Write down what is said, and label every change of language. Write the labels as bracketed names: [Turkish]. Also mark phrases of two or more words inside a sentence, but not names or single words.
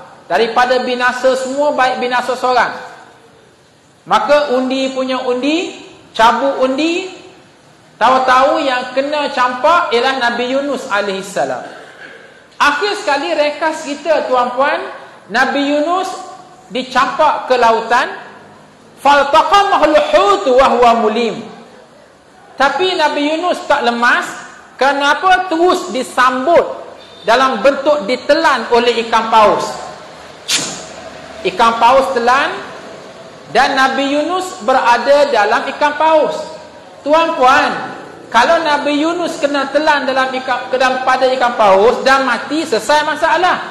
[Malay] Daripada binasa semua, baik binasa seorang. Maka undi punya undi, cabut undi, tahu-tahu yang kena campak ialah Nabi Yunus alaihissalam. Akhir sekali rekas kita tuan-puan, Nabi Yunus dicampak ke lautan, [Arabic] فالتقمه الحوت وهو مليم. [Malay] Tapi Nabi Yunus tak lemas, kenapa? Terus disambut dalam bentuk ditelan oleh ikan paus. Ikan paus telan dan Nabi Yunus berada dalam ikan paus. Tuan-puan, kalau Nabi Yunus kena telan pada ikan paus dan mati, selesai masalah.